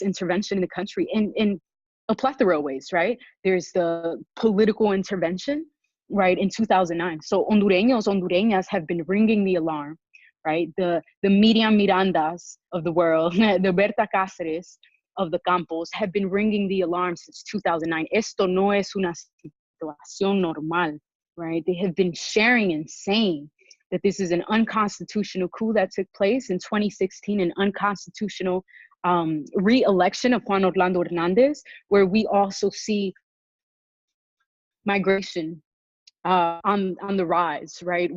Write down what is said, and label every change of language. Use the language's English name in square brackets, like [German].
[English] intervention in the country in a plethora of ways, right? There's the political intervention, right, in 2009. So Hondureñas have been ringing the alarm, right? The Miriam Mirandas of the world, the Berta Cáceres of the campos have been ringing the alarm since 2009. [Spanish] Esto no es una situación normal, right? [English] They have been sharing and saying that this is an unconstitutional coup that took place in 2016, an unconstitutional re-election of Juan Orlando Hernandez, where we also see migration on the rise, right?